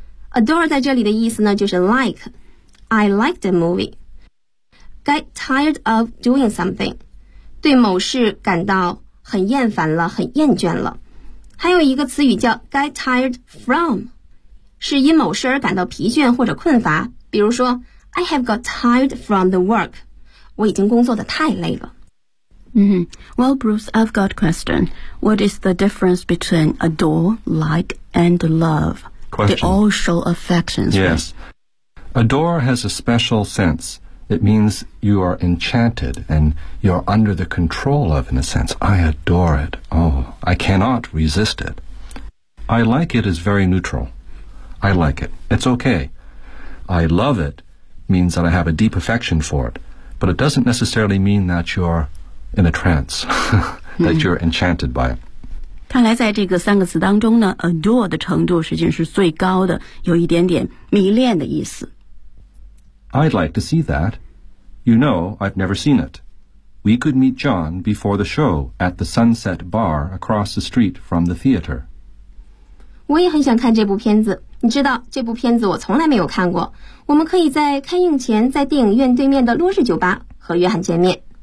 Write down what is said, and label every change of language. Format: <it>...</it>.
<zh>Adore 在这里的意思呢，就是 like.</zh> <en>I like the movie. Get tired of doing something.</en> <zh>对某事感到很厌烦了，很厌倦了。还有一个词语叫 get tired from. 是因某事而感到疲倦或者困乏。比如说</zh> <en>I have got tired from the work.</en> <zh>我已经工作得太累了。</zh> <en>Mm-hmm. Well, Bruce, I've got a question. What is the difference between adore, like, and love? Question. They all show affections. Yes.、 Right? Adore has a special sense. It means you are enchanted and you're under the control of, in a sense. I adore it. Oh, I cannot resist it. I like it is very neutral. I like it. It's okay. I love it means that I have a deep affection for it. But it doesn't necessarily mean that you're... in a trance, that you're enchanted by it.</en> <zh>看来在这个三个词当中呢 adore 的程度实际上是最高的，有一点点迷恋的意思。</zh> <en>I'd like to see that. You know, I've never seen it. We could meet John before the show at the Sunset Bar across the street from the theater.</en> <zh>我也很想看这部片子，你知道，这部片子我从来没有看过。我们可以在开映前在电影院对面的洛氏酒吧和约翰见面。</zh>